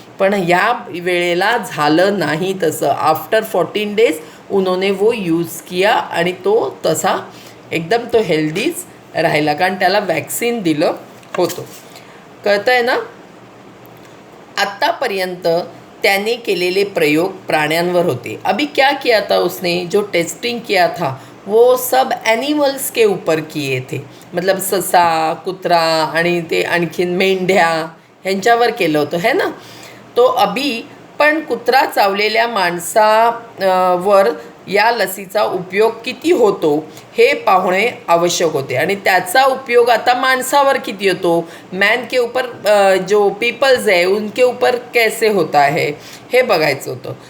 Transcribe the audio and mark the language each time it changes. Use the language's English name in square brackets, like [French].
[Marathi] पण या वेळेला झालं नाही तसं. आफ्टर 14 days [Hindi] उन्होंने वो यूज किया [Marathi] आणि तो तसा एकदम तो हेल्दीच राहिला, कारण त्याला वॅक्सिन दिलं होतं. कळतं आहे ना. आत्तापर्यंत त्याने केलेले प्रयोग प्राण्यांवर होते. [Hindi] अभी क्या किया था उसने, जो टेस्टिंग किया था वो सब एनिमल्स के ऊपर किए थे. [Marathi] मतलब ससा, कुत्रा आणि ते आणखीन मेंढ्या ह्यांच्यावर केलं होतं है ना. तो अभी पण कुत्रा चावलेल्या माणसावर या लसीचा उपयोग किती होतो हे पाहणे आवश्यक होते. आणि त्याचा उपयोग आता माणसावर किती होतो, मॅन के ऊपर जो पीपल्स आहे [Hindi] उनके ऊपर कैसे होता है [Marathi] हे बघायचं होतं.